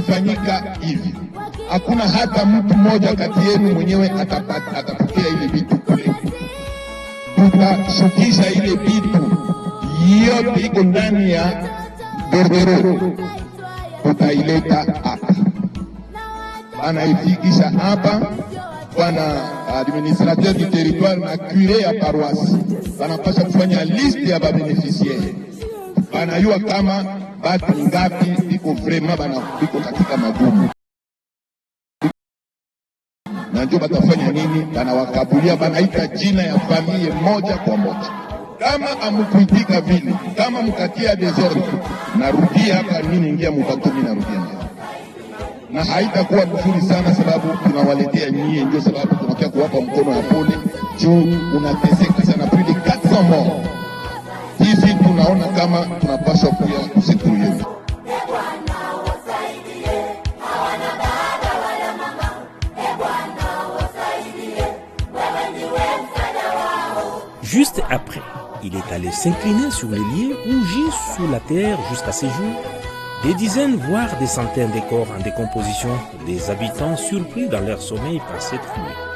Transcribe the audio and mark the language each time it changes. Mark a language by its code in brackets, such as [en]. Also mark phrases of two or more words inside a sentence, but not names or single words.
[sw] Sasa itafanyika hivi, hakuna hata mtu mmoja kati yenu mwenyewe atapokea ile vitu kule. Tutashukisha ile vitu yote iko ndani ya bordereau, tutaileta hapa, banaifikisha hapa. Bwana [fr] administrateur du territoire [sw] na curé ya paroisse banapasha kufanya liste ya babeneficiaire, banayua kama batu ngapi iko vraiment biko katika magumu, na ndio batafanya nini, banawakabulia, banaita jina ya familia moja kwa moja. Kama amukuitika vile, kama mukatia desordre, narudia hapa mimi ingia mubato, mimi narudia na haitakuwa mzuri sana, sababu tunawaletea nyie, ndio sababu tunakia kuwapa mkono ya pole juu unateseka sana, [fr] plus de 400 morts. [sw] Hivi tunaona kama tunapaswa kuya kusituye. [fr] Juste après, il est allé s'incliner sur les lieux où gît sous la terre jusqu'à ces jours des dizaines, voire des centaines de corps en décomposition, des habitants surpris dans leur sommeil par cette fumée.